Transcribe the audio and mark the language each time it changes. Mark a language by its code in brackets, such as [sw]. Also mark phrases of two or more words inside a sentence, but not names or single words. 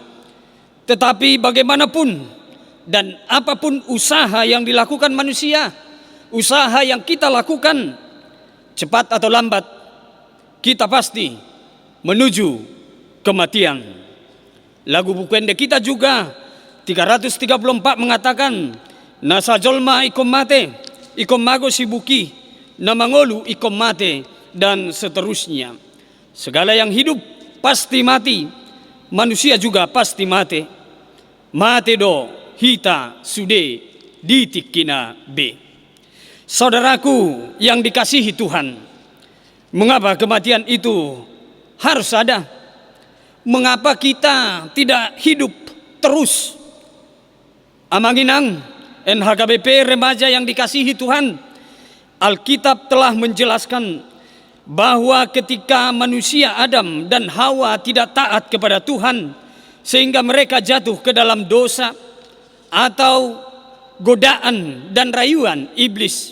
[id] Tetapi bagaimanapun dan apapun usaha yang dilakukan manusia, usaha yang kita lakukan, cepat atau lambat, kita pasti menuju kematian. Lagu Bukende kita juga 334 mengatakan, [bbc] nasa jolma ikom mate, ikom mago sibuki, namangolu ikom mate, [id] dan seterusnya. Segala yang hidup pasti mati, manusia juga pasti mati. [bbc] Mate do hita sude ditikina be. [id] Saudaraku yang dikasihi Tuhan, mengapa kematian itu harus ada? Mengapa kita tidak hidup terus? Amanginang NHKBP remaja yang dikasihi Tuhan, Alkitab telah menjelaskan bahwa ketika manusia Adam dan Hawa tidak taat kepada Tuhan, sehingga mereka jatuh ke dalam dosa, atau godaan dan rayuan iblis.